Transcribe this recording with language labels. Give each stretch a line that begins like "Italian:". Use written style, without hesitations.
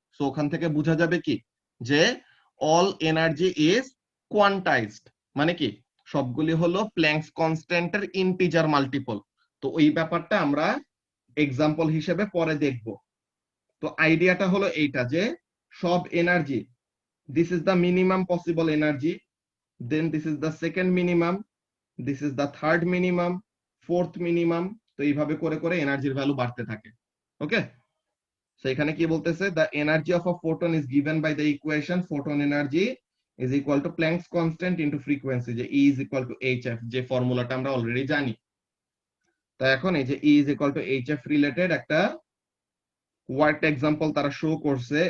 Bangla: So ওখান থেকে বোঝা যাবে কি যে
English: all energy is quantized,
Bangla: মানে কি সবগুলি হলো প্ল্যাঙ্কস কনস্ট্যান্টের ইন্টিজার মাল্টিপল। তো ওই ব্যাপারটা আমরা এক্সাম্পল হিসেবে পরে দেখব। তো আইডিয়াটা হলো এইটা যে সব energy,
English: this is the minimum possible energy, then this is the second minimum, this is the third minimum, fourth minimum,
Bangla: তো এইভাবে করে করে এনার্জির ভ্যালু বাড়তে থাকে। ওকে, সো এখানে কি বলতেছে,
English: the energy of a photon is given by the equation photon energy is equal to Planck's constant into frequency, যে E is equal to HF,
Bangla: যে ফর্মুলাটা আমরা অলরেডি জানি। তো এখন এই যে E is equal to HF related একটা ওয়ার্ক এক্সাম্পল তারা শো করছে।